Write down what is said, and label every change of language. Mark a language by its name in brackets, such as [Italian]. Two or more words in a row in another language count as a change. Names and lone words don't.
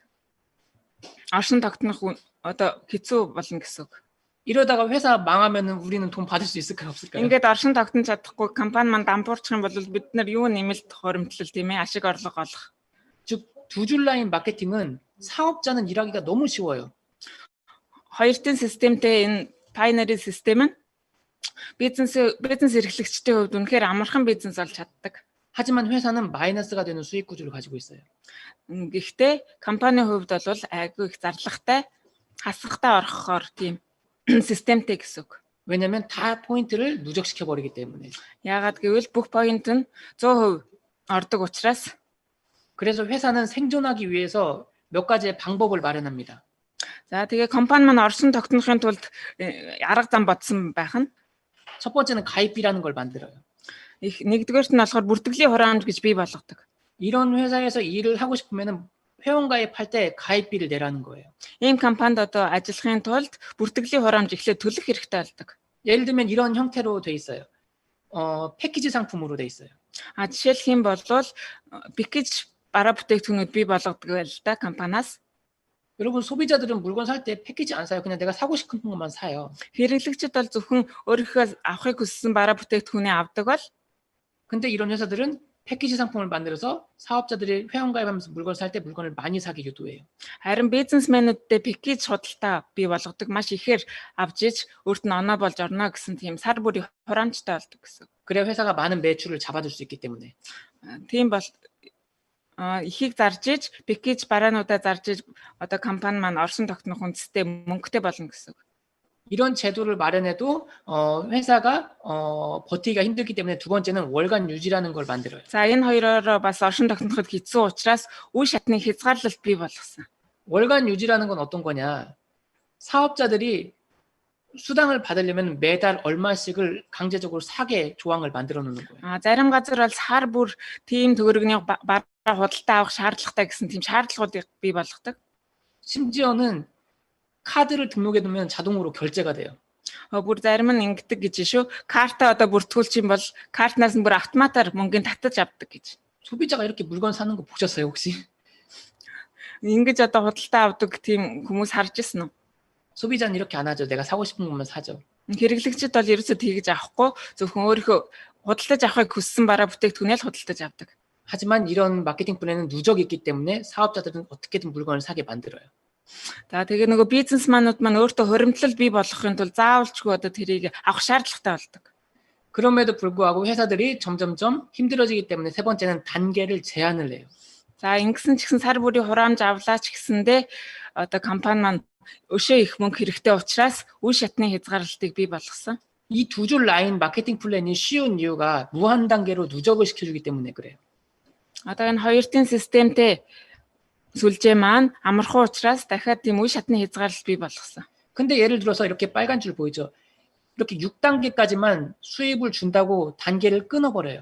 [Mongolian] Оршин тогтнох одоо хэцүү болно гэсэн үг. [Korean] 이러다가 회사 망하면은 우리는 돈 받을 수 있을까요, 없을까요? [Mongolian] Ингээд оршин тогтнож чадахгүй компани маань дампуурчих юм бол бид нар юу нэмэлт хуримтлал тийм ээ ашиг орлого олох. [Korean] 즉 두 줄 라인 마케팅은 사업자는 일하기가 너무 쉬워요. [Mongolian] Хоёр тэн системтэй энэ binary систем нь бизнес эрхлэгчдийн хувьд үнэхээр амархан бизнес болж чаддаг. [Korean] 하지만 회사는 마이너스가 되는 수익 구조를 가지고 있어요. [Mongolian] Гэхдээ компанийн хувьд бол айгүй их зарлагтай хасахтай орохоор тийм системтэй гэсэн үг. [Korean] 왜냐하면 다 포인트를 누적시켜 버리기 때문에. [Mongolian] Яагаад гэвэл бүх поинт нь 100% ордог учраас. [Korean] 그래서 회사는 생존하기 위해서 몇 가지의 방법을 마련합니다. [Mongolian] За тэгээ компани маань оршин тогтнохын тулд арга зам бодсон байх нь [Korean] 첫 번째는 가입비라는 걸 만들어요. [Mongolian] нэгдүгээрт нь болохоор бүртгэлийн хураамж гэж бий болгодог. [Korean] 이런 회사에서 일을 하고 싶으면은 회원 가입할 때 가입비를 내라는 거예요. [Mongolian] Ийм компанид одоо ажиллахын тулд бүртгэлийн хураамж эхлээд төлөх хэрэгтэй болдог. [Korean] 예를 들면 이런 형태로 돼 있어요. 패키지 상품으로 돼 있어요. [Mongolian] Жишээлх юм бол пэкэж бараа бүтээгдэхүүнүүд бий болгодог байл та компаниас. [Korean] 여러분 소비자들은 물건 살 때 패키지 안 사요. 그냥 내가 사고 싶은 것만 사요. [Mongolian] Хэрэглэгчид бол зөвхөн өөрийнхөө авахыг хүссэн бараа бүтээгдэхүүнээ авдаг бол [Korean] 근데 이런 회사들은 패키지 상품을 만들어서 사업자들이 회원 가입하면서 물건 살 때 물건을 많이 사게 유도해요. [Mongolian] харин бизнесмэнүүдтэй пэкэж худалдаа бий болгодог маш ихээр авч иж өөрт нь оноо болж орно гэсэн тийм сар бүрийн хураамжтай болдог гэсэн. [Korean] 그래야 회사가 많은 매출을 잡아줄 수 있기 때문에. [Mongolian] Тийм бол ихийг зарж иж пэкэж бараануудаа зарж иж одоо компани маань оршин тогтнох үндэстэй мөнгөтэй болно гэсэн. [Korean] 이런 제도를 마련해도 회사가 버티기가 힘들기 때문에 두 번째는 월간 유지라는 걸 만들어요. [Mongolian] За энэ хоёроор бас оршин тогтноход хэцүү учраас үе шатны хязгаарлалт бий болгосон. [Korean] 월간 유지라는 건 어떤 거냐? 사업자들이 수당을 받으려면 매달 얼마씩을 강제적으로 사게 조항을 만들어 놓는 거예요. [Mongolian] Зарим газар бол сар бүр тийм төгрөгний бараа худалдаа авах шаардлагатай гэсэн тийм шаардлагуудыг бий болгодог. [Korean] 심지어는 카드를 등록해 두면 자동으로 결제가 돼요. [Mongolian] Бүр зарим нь ингэдэг гэж шүү. Картаа одоо бүртгүүлчих юм бол картнаас нь бүр автоматар мөнгөний татаж авдаг гэж. [Korean] 소비자가 이렇게 물건 사는 거 보셨어요, 혹시? [Mongolian] Ингэж одоо худалдаа авдаг тийм хүмүүс харж ирсэн үү? [Korean] 소비자는 이렇게 안 하죠. 내가 사고 싶은 것만 사죠. [Mongolian] Хэрэглэгчид бол ерөөсөө тэгж авахгүй зөвхөн өөрийнхөө худалдаж авахыг хүссэн бараа бүтээгдэхүүнээ л худалдаж авдаг. [Korean] 하지만 이런 마케팅 플랜은 누적이 있기 때문에 사업자들은 어떻게든 물건을 사게 만들어요. [Mongolian] За тэгээ нөгөө бизнесманууд маань өөртөө хуримтлал бий болгохын тулд заавалчгүй одоо тэрийг авах шаардлагатай болдог. [Korean] 그럼에도 불구하고 회사들이 점점점 힘들어지기 때문에 세 번째는 단계를 제한을 해요. [Mongolian] За ингэсэн ч гэсэн сар бүрийн хураамж авлаач гэсэндээ одоо компани маань өшөө их мөнгө хэрэгтэй учраас үе шатны хязгаарлалтыг бий болгосон. [Korean] 이 두 줄 라인 마케팅 플랜이 쉬운 이유가 무한 단계로 누적을 시켜주기 때문에 그래요. [Mongolian] Одоо энэ хоёр тэн системтэй сүлжээ маань амархан учраас дахиад тийм үе шатны хязгаарлалт бий болгосон. [Korean] 근데 예를 들어서 이렇게 빨간 줄 보이죠? 이렇게 6단계까지만 수입을 준다고 단계를 끊어버려요.